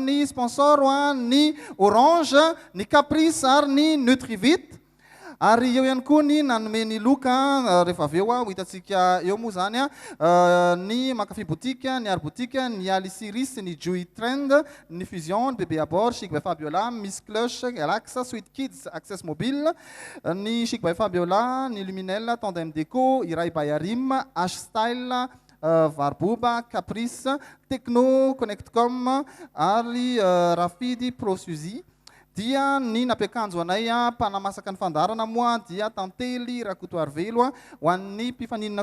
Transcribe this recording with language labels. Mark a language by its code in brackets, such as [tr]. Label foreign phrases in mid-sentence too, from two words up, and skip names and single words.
[mg] ny sponsor ny Orange ny Caprice ary ny Nutrivit ary eo ihany koa ny nanome ny loka rehefa avy eo ho hitantsika eo moa zany ny Macafé boutique ny Art boutique ny Aliciris ny Joy Trend ny Fusion ny Bébé Abord Chic by Fabiola Miss Cloche Galax Sweet Kids Access Mobile ny Chic by Fabiola ny Luminel Tandem Déco Iray by Arim H Style Varboba Caprice Techno Connectcom ary Rafidy Prosuzy dia ny nampiakanjo anay mpanamasaka ny fandarana moa dia tantely rakotoary velo ho an'ny mpifaninana